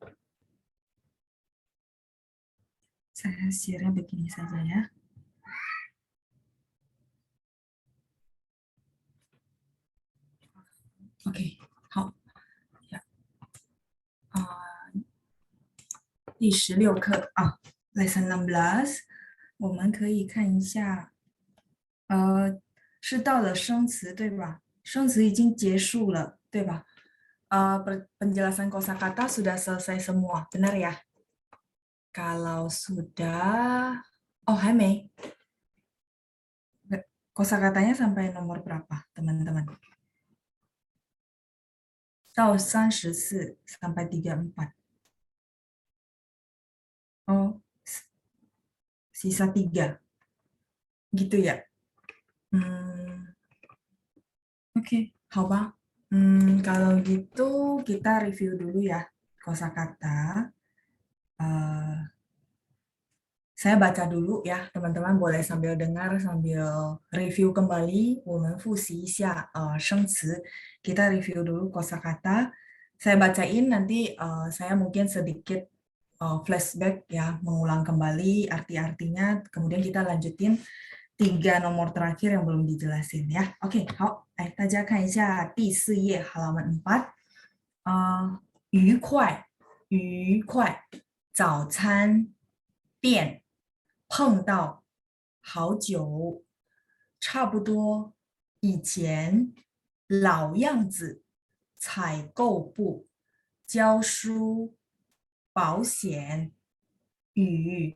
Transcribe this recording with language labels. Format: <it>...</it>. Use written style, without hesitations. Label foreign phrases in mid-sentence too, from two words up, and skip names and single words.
<id>saya share begini saja ya.</id> <zh>OK，好，第16课啊，lesson 16，我们可以看一下，是到了生词对吧？生词已经结束了对吧</zh> <id>？penjelasan kosakata sudah selesai semua, benar ya? Kalau sudah, oh</id> <zh>还没</zh> <id>，kosakatanya sampai nomor berapa, teman-teman?</id> <zh>到34 sampai 34.</zh> <id>Oh, sisa 3. Gitu ya? Oke,</id> <zh>好吧.</zh> <id>Kalau gitu kita review dulu ya kosakata. Saya baca dulu ya, teman-teman boleh sambil dengar, sambil review kembali.</id> <zh>我们复习一下生词.</zh> <id>Kita review dulu kosakata. Saya bacain nanti saya mungkin sedikit flashback ya, mengulang kembali arti-artinya. Kemudian kita lanjutin 3 nomor terakhir yang belum dijelasin ya. Oke,</id> <zh>好，大家看一下第4页 halaman 4. 愉快，愉快，早餐店。碰到，好久，差不多，以前，老样子，采购部， 教书、保险、与、</zh>